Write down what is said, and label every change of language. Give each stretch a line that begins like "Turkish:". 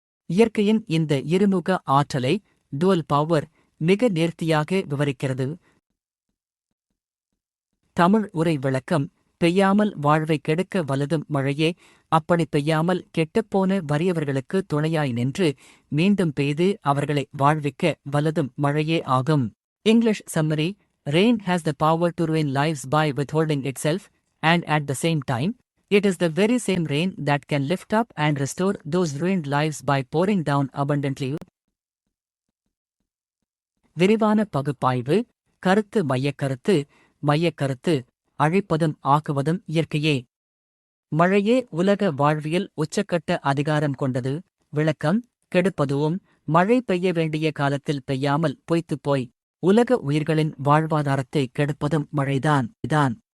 Tamil: இயற்கையின் இந்த இருமுக ஆற்றலை, டுவல் பவர், மிக நேர்த்தியாக விவரிக்கிறது. தமிழ் உரை விளக்கம். பெய்யாமல் வாழ்வை கெடுக்க வலதும் மழையே, அப்படி பெய்யாமல் கெட்டுப்போன வறியவர்களுக்கு துணையாய் நின்று மீண்டும் பெய்து அவர்களை வாழ்விக்க வலதும் மழையே ஆகும்.
English: English summary. Rain has the power to ruin lives by withholding itself, and at the same time, it is the very same rain that can lift up and restore those ruined lives by pouring down abundantly.
Tamil: விரிவான பகுப்பாய்வு. கருத்து மையக்கருத்து அழிப்பதும் ஆக்குவதும் இயற்கையே. மழையே உலக வாழ்வியல் உச்சக்கட்ட அதிகாரம் கொண்டது. விளக்கம். கெடுப்பதுவும் மழை பெய்ய வேண்டிய காலத்தில் பெய்யாமல் பொய்த்துப்போய் உலக உயிர்களின் வாழ்வாதாரத்தை கெடுப்பதும் மழைதான்.